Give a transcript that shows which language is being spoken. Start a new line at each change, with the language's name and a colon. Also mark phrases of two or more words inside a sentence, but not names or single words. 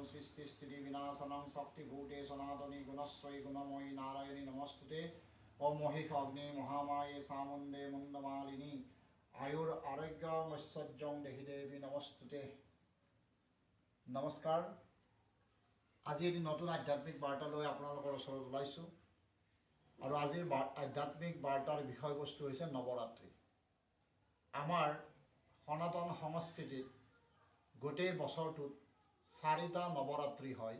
Sanskrit: सृष्टि स्थिति विनाशनं शक्तिभूते सनातनी गुणश्री गुणमयी नारायणी नमस्तुते ओम महिष अग्नि महामाये सामुंडे मुंडमालिनी आयुर आरोग्य ऐश्वर्यं देहि देवी नमस्तुते।
Assamese: नमस्कार। আজি এটি নতুন আধ্যাত্মিক বাৰ্তা লৈ আপোনালোকৰ ওচৰত ওলাইছোঁ আৰু আজিৰ আধ্যাত্মিক বাৰ্তাৰ বিষয়বস্তু হৈছে নৱৰাত্ৰি। আমাৰ সনাতন সংস্কৃতিত গোটেই বছৰটোত 4টা নৱৰাত্ৰি হয়।